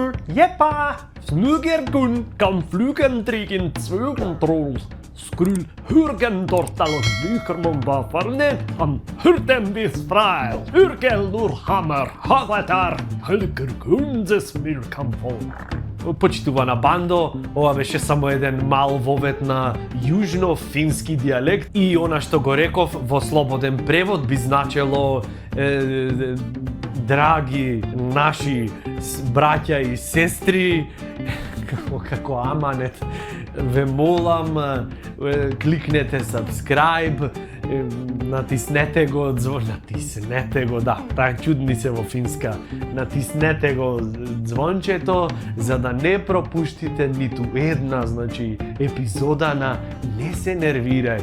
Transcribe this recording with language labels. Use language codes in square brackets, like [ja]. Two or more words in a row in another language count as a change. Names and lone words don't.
[mk] Jeppa! Flugergun kan flugen tegen Zweugentroll. Skrull hurgen dortalig bukermomba farne an hurten bisprail. Hurgel dur hammer, havatar, hulker gunzes milkamfor. Почитувана бандо, ова беше само еден мал вовет на јужно-фински дијалект и она што го реков во слободен превод би значело драги наши браќа и сестри, како аманет, ве молам, кликнете subscribe, натиснете го натиснете го, да, така чудни се во финска, натиснете го звончето за да не пропуштите ниту една, значи, епизода на Не се нервирај.